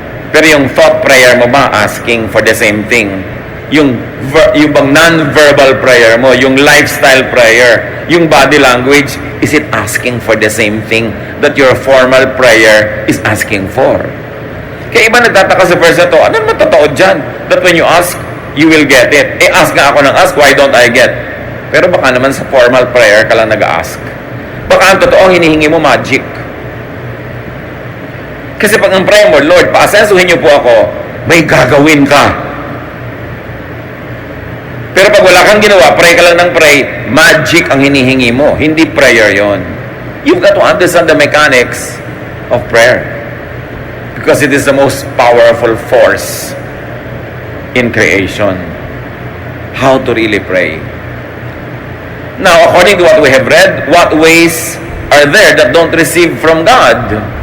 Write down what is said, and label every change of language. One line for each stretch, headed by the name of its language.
Filipino: Pero yung
English: thought prayer mo ba, asking for the same thing?
Filipino: Yung bang
English: non-verbal prayer mo, yung lifestyle prayer, yung body language, is it asking for the same thing that your formal prayer is asking for?
Filipino: Kaya iba nagtataka sa verse na to, ano naman totoo dyan?
English: That when you ask, you will get it.
Filipino: Eh, ask nga ako ng ask,
English: why don't I get?
Filipino: Pero baka naman sa formal prayer ka lang nag-ask. Baka ang totoo, hinihingi mo magic. Kasi pag ang prayer mo, Lord, paasensuhin niyo po ako, may gagawin ka. Pero pag wala kang ginawa, pray ka lang ng pray, magic ang hinihingi mo. Hindi prayer yon.
English: You've got to understand the mechanics of prayer. Because it is the most powerful force in creation. How to really pray. Now, according to what we have read, what ways are there that don't receive from God?